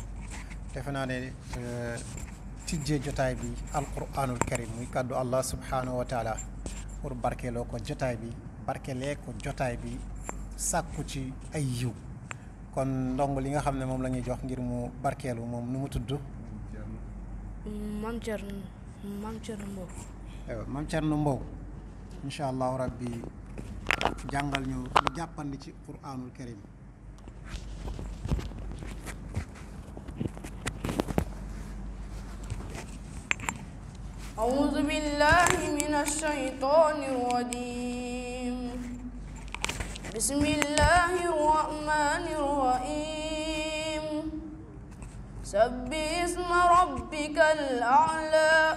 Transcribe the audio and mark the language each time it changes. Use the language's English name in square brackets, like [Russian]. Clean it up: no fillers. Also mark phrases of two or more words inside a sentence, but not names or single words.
[Wolof] defe naa ne tijjee jotaay bi [Arabic] القرآن الكريم [Wolof] muy kàddu [Arabic] الله سبحانه وتعالى [Wolof] pour barkeeloo ko jotaay bi barkeelee ko jotaay bi sàkku ci ay yiw kon ndong li nga xam ne moom la ñuy jox ngir mu barkeelu moom nu mu tudd Mame Thierno Mbow. aywa Mame Thierno Mbow [Arabic] إن شاء الله ربي [Wolof] jàngal ñu lu jàppandi ci [Arabic] القرآن الكريم. أعوذ بالله من الشيطان الرجيم بسم الله الرحمن الرحيم سبح اسم ربك الأعلى